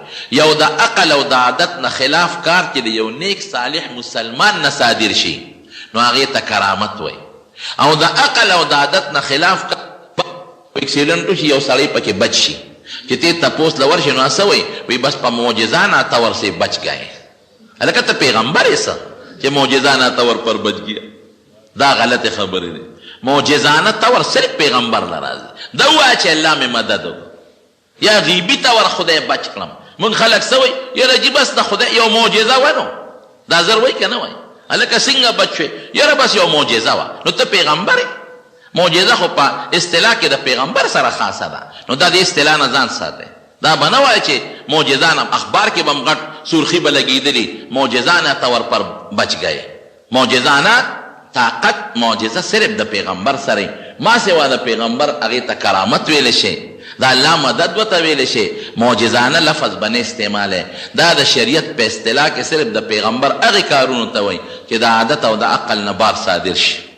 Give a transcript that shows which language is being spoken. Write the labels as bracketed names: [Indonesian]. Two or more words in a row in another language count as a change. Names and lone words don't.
[Pashto] یو د عقل او د عادت نه خلاف کار چې د یو نیک صالح مسلمان نه صادر شي نو هغې ته کرامت وایي. او د عقل او د عادت نه خلاف اکسیډنټ وشي، یو سړی پکې بچ شي، چې ته تپوس له ورشي نو څه وایي؟ وایي بس په معجزه [Urdu] ناتور سے بچ گئے. [Pashto] هلکه ته پیغمبر یې څه چې [Urdu] معجزانه طور پر بچ گیا؟ [Pashto] دا غلط خبرې دی. معجزانه طور صرف پیغمبر نه راځي. دا ووایه چې الله مې مدد وکړه، یا غیبي طور خدای بچ کړم. موږ خلک څه وایي؟ یاره جي بس د خدای یو معجزه وه، نو دا زر وایي که نه وایي؟ هلکه څنګه بچ شوې؟ یاره بس یو معجزه وه. نو ته پیغمبر یې؟ معجزه خو په اصطلاح کې د پیغمبر سره خاصه ده، نو دا د اصطلاح نه ځان ساتئ. دا به نه وایي چې معجزانه اخبار کې به هم غټ سرخي به لګېدلي [Urdu] معجزانه طور پر بچ گئے. [Pashto] معجزانه طاقت معجزه صرف د پیغمبر سره، ما سوا د پیغمبر هغې ته کرامت ویلی شي، د الله مدد ورته ویلی شي. معجزانه لفظ به نه استعمالی. دا د شریعت په اصطلاح کې صرف د پیغمبر هغې کارونو ته وایي چې د عادت او د عقل نه بار صادر شي.